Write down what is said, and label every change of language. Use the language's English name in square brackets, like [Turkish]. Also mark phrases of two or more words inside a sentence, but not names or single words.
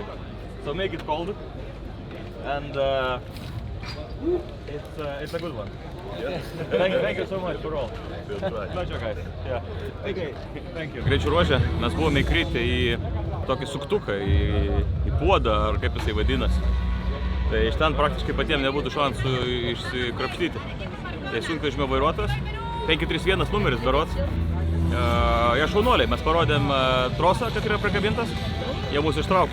[English] So make it cold, and it's a good one. Yeah. Thank you so much for all. Pleasure, guys. Yeah. Okay. Thank you. [Lithuanian] Greičių ruože mes buvome įkritę į tokį suktuką, į puodą, ar kaip jisai vadinasi. Tai iš ten praktiškai patiems nebūtų šansų išsikrapštyti. Tai sunkvežimio vairuotojas, 531 numeris berods. Jie šaunuoliai, mes parodėm trosą, kad yra prikabintas, jie mūsų ištraukė.